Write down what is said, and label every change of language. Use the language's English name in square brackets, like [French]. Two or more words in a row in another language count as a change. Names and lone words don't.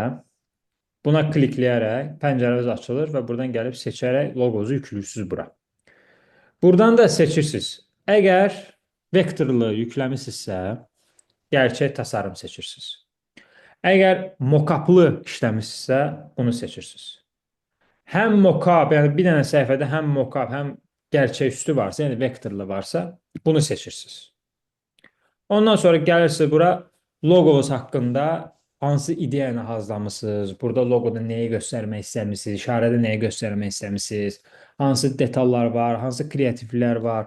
[Azerbaijani] Buna klikləyərək pəncərəniz açılır və buradan gəlib seçərək logonuzu yükləyirsiniz bura. Buradan da seçirsiniz. Əgər vektorlu yükləmisinizsə, [Turkish] gerçək tasarım [Azerbaijani] seçirsiniz. Əgər mock-uplı işləmisinizsə, bunu seçirsiniz. Həm mock-up, yəni bir dənə səhifədə həm mock-up, həm gerçək üstü varsa, yəni vektorlu varsa, bunu seçirsiniz. Ondan sonra gəlirsiniz bura loqonuz haqqında hansı ideyanı hazırlamısınız, burada loqoda nəyi göstərmək istəmişsiniz, işarədə nəyi göstərmək istəmişsiniz, hansı detallar var, hansı kreativlər var.